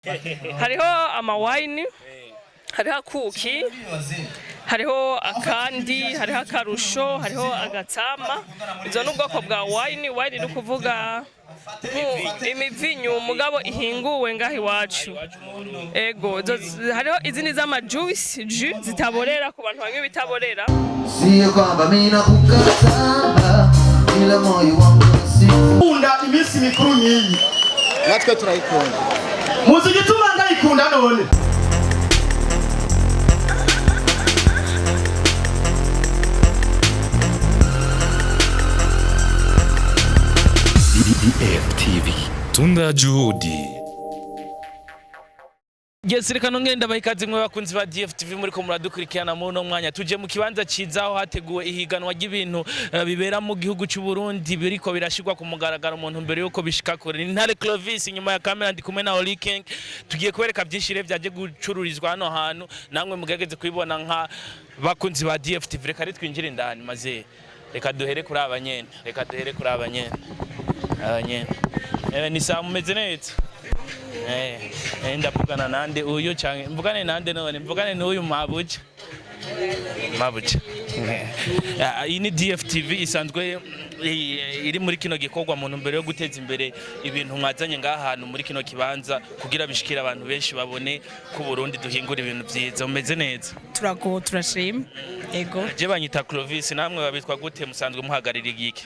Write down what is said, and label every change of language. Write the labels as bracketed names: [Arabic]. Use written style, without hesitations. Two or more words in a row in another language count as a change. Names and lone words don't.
[Rundi] hariho amawayini, hariho akuki, hariho akandi, hariho akarusho, hariho agatsama. Izo n'ubwoko bwa wayini. Wayini ni ukuvuga imivinyu mugabo ihinguwe ngaho iwacu. Ego, hariho izindi z'amajuice, jus zitaborera ku bantu banywa ibitaborera. [Swahili] Sio kwamba mimi nakukataba ila moyo wangu [Rundi] kunda iminsi mikuru nyiyi natwe turayikunda. Muzi gituma ndayikunda none. [Swahili] DFTV Tunda Juhudi. [Rundi] Yes, reka nongenda bayikaze mwe bakunzi ba DFTV muri ko muradukurikirana mu no mwanya tuje mu kibanza cizaho hateguwe ihiganwa ry'ibintu bibera mu gihugu cy'u Burundi biriko birashirwa ku mugaragaro umuntu mbere yuko bishika kure. Ntare Clovis inyuma ya kamera ndi kumwe na Oli King, tugiye kwereka byinshi byaje gucururizwa hano hantu, namwe mugegeze kwibona nka bakunzi ba DFTV. Reka twinjire indani maze reka duhere kuri abanyene, ni saa mumeze neza. Ndavugana nande uyu cyane mvugane nande none mvugane n'uyu mabuja. Iyi ni DFTV isanzwe iri muri kino gikorwa muntu mbere yo guteza imbere ibintu mwazanye ngaha hantu muri kino kibanza kugira bishikira abantu benshi babone ku Burundi duhingura ibintu byiza. Umeze neza? Turashima. Ego. Je banyita Clovis, namwe babitwa gute musanzwe muhagarira igiki?